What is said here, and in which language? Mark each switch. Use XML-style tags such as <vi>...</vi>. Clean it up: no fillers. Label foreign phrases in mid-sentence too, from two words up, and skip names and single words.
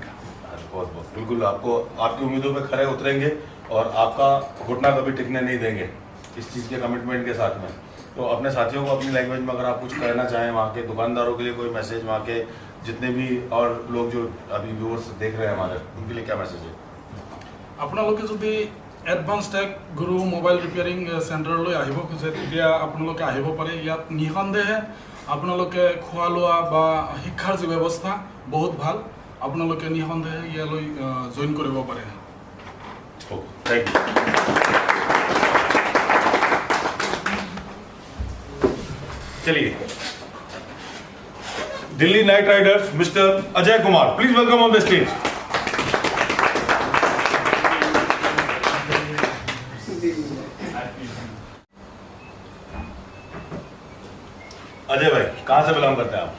<hi>बहुत बहुत बिल्कुल, आपको आपकी उम्मीदों पे खरे उतरेंगे और आपका घुटना कभी टिकने नहीं देंगे इस चीज़ के कमिटमेंट के साथ में। तो अपने साथियों को अपनी लैंग्वेज में अगर आप कुछ कहना चाहें, वहाँ के दुकानदारों के लिए कोई मैसेज, वहाँ के जितने भी और लोग जो अभी व्यूअर्स देख रहे हैं हमारे, उनके लिए क्या मैसेज है?</hi> <as>আপোনালোকে যদি এডভান্স টেক গুৰু মোবাইল ৰিপেয়াৰিং চেণ্টাৰলৈ আহিব খোজে তেতিয়া আপোনালোকে আহিব পাৰে। ইয়াত নিঃসন্দেহে আপোনালোকে খোৱা লোৱা বা শিক্ষাৰ যি ব্যৱস্থা বহুত ভাল, আপোনালোকে নিঃসন্দেহে ইয়ালৈ জইন কৰিব পাৰে।</as> <en>thank you. चलिए, Delhi Night Riders Mister Ajay Kumar, please welcome on the stage.</en> <hi>अजय भाई कहाँ से बिलोंग करते हैं आप?</hi>